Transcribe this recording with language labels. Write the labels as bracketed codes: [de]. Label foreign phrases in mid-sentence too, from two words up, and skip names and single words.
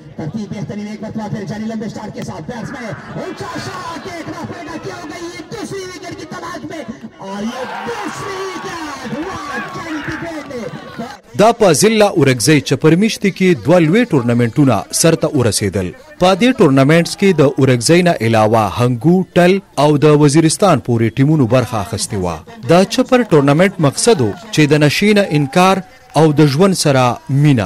[ur] ترتیب بہترین ایک مرتبہ پھر جانی لمبے سٹارٹ کے ساتھ بیٹسمین اونچا شاٹ دیکھنا پڑے گا کیا ہوگا یہ دوسری وکٹ کی تلاش میں اور یہ دوسری وکٹ [ps] دا په ضلع اورګزۍ چپرمیشتي کې دوه لوی ټورنمنټونه سرته ورسېدل. په دې ټورنمنټس کې د اورګزۍ نه علاوه هنګو، ټل او د وزیرستان پورې ټیمونو برخه اخیستې وه. د چپر ټورنمنټ مقصد و چې د نشې نه انکار او د ژوند سره مینه.